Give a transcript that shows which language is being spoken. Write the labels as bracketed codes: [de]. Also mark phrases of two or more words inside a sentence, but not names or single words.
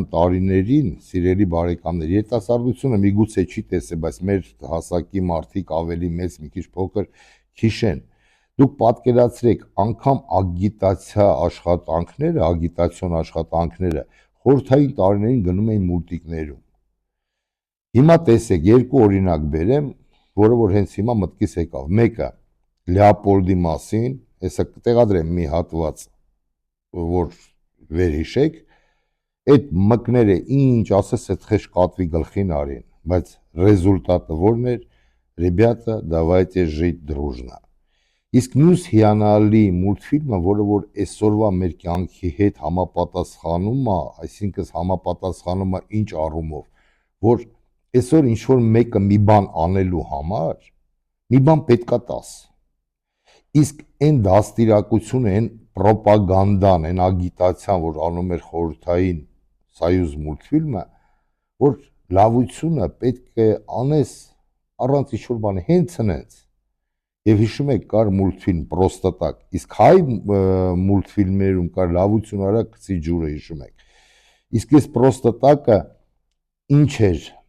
[hy] տարիներին, սիրելի բարեկամներ, երիտասարդությունը միգուցե չի տեսել, բայց մեր հասակի մարդիկ ավելի մեծ, մի քիչ փոքր քիշեն։ Դուք պատկերացրեք, անգամ ագիտացիա աշխատանքները, ագիտացիոն աշխատանքները խորհրդային տարիներին գնում էին մուլտիկներում։ Հիմա տեսեք, երկու օրինակ բերեմ, որը որ հենց հիմա մտքիս եկավ։ Մեկը Լեոպոլդի մասին, հեսա կտեղադրեմ մի հատված, որ վերհիշեք, այդ մկները ինչ ասես այդ խեշ կատվի գլխին արին, բայց ռեզուլտատը որն էր, [ru] ребята, давайте жить дружно։ [hy] Իսկ մյուս հիանալի մուլտֆիլմը, որը որ այսօրվա մեր կյանքի հետ համապատասխանում է, այսինքն համապատասխանում է ինչ առումով, որ այսօր ինչ որ մեկը մի բան անելու համար, մի բան պետքա տաս։ Իսկ այն դաստիարակությունը, այն պրոպագանդան, այն ագիտացիան, որ անում էր խորհրդային Սոյուզ մուլտֆիլմը, որ լավությունը պետք է անես առանց ինչ-որ բանի, հենց հենց։ Եվ հիշում եք, կար մուլտֆիլմ «Պրոստա տակ», իսկ հայ մուլտֆիլմերում կար «Լավություն արա գցի ջուրը», հիշում եք։ Իսկ այս «Պրոստա տակը» ինչ էր